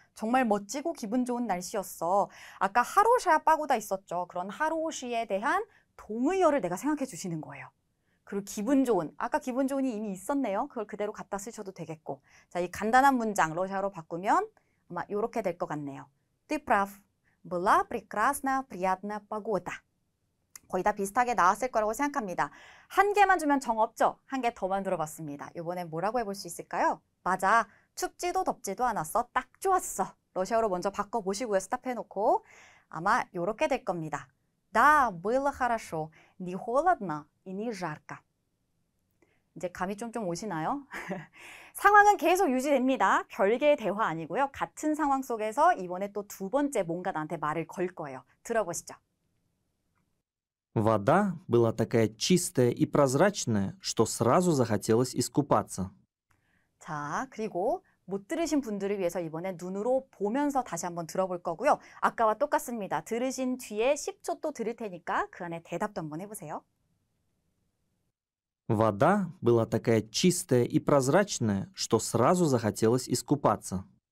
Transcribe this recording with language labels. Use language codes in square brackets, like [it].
[ko] 정말 멋지고 기분 좋은 날씨였어. 아까 하로샤 빠고다 있었죠. 그런 하로시에 대한 동의어를 내가 생각해 주시는 거예요. 그리고 기분 좋은, 아까 기분 좋은이 이미 있었네요. 그걸 그대로 갖다 쓰셔도 되겠고. 자, 이 간단한 문장 러시아어로 바꾸면 아마 이렇게 될 것 같네요. [ru] Ты прав. Была прекрасная, приятная погода. [ko] 거의 다 비슷하게 나왔을 거라고 생각합니다. 한 개만 주면 정 없죠? 한 개 더 만들어봤습니다. 이번엔 뭐라고 해볼 수 있을까요? 맞아. 춥지도 덥지도 않았어. 딱 좋았어. 러시아어로 먼저 바꿔보시고요. 스탑해놓고. 아마 이렇게 될 겁니다. [ru] Да, было хорошо. Не холодно и не жарко. [ko] 이제 감이 좀 오시나요? 상황은 계속 유지됩니다. 별개의 대화 아니고요. 같은 상황 속에서 이번에 또 두 번째 뭔가 나한테 말을 걸 거예요. 들어보시죠. [ru] Вода была такая чистая и прозрачная, что сразу захотелось искупаться. [ko] 자, 그리고 못 들으신 분들을 위해서 이번에 눈으로 보면서 다시 한번 들어볼 거고요. 아까와 똑같습니다. 들으신 뒤에 10초 또 들을 테니까 그 안에 대답도 한번 해보세요. [ru] Вода была такая чистая и прозрачная, что сразу захотелось искупаться.